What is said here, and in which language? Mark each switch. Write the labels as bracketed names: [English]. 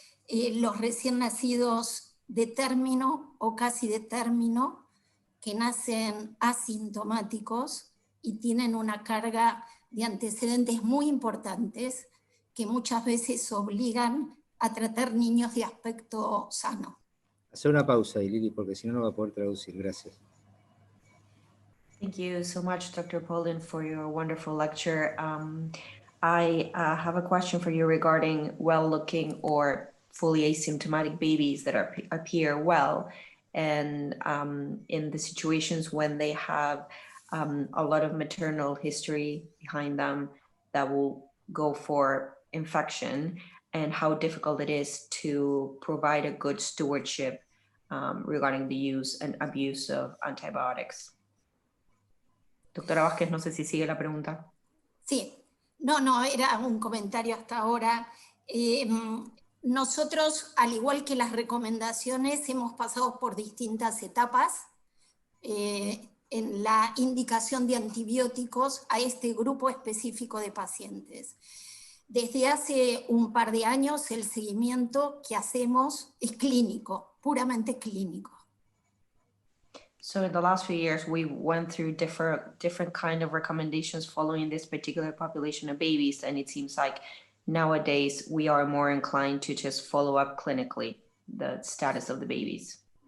[Spanish] Los recién nacidos de término o casi de término, que nacen asintomáticos y tienen una carga de antecedentes muy importantes que muchas veces obligan a tratar niños de aspecto sano. Hacer una pausa, Lili, porque si no, no va a poder traducir. Gracias. [English] Thank you so much, Dr. Polin, for your wonderful lecture. I have a question for you regarding well-looking or fully asymptomatic babies that appear well, and in the situations when they have a lot of maternal history behind them that will go for infection, and how difficult it is to provide a good stewardship regarding the use and abuse of antibiotics. [Spanish] Doctora Vázquez, no sé si sigue la pregunta. Sí, no, era un comentario hasta ahora. Nosotros, al igual que las recomendaciones, hemos pasado por distintas etapas en la indicación de antibióticos a este grupo específico de pacientes. Desde hace un par de años el seguimiento que hacemos es clínico, puramente clínico. [English] So in the last few years, we went through different kind of recommendations following this particular population of babies, and it seems like nowadays we are more inclined to just follow up clinically the status of the babies.